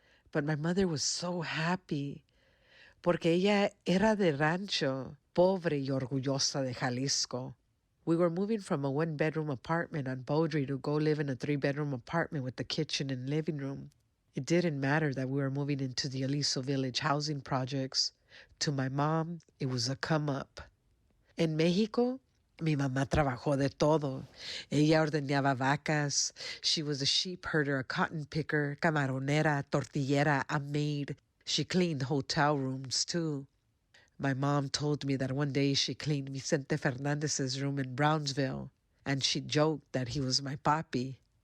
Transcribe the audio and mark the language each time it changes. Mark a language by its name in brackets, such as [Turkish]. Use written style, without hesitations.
[Spanish] But my mother was so happy porque ella era de rancho, pobre y orgullosa de Jalisco. [English] We were moving from a one-bedroom apartment on Beaudry to go live in a 3-bedroom apartment with the kitchen and living room. It didn't matter that we were moving into the Aliso Village housing projects. To my mom, it was a come-up. [Spanish] En Mexico, mi mamá trabajó de todo. Ella ordeñaba vacas. [English] She was a sheep herder, a cotton picker, camaronera, tortillera, a maid. She cleaned hotel rooms, too. My mom told me that one day she cleaned Vicente Fernandez's room in Brownsville, and she joked that he was my papi.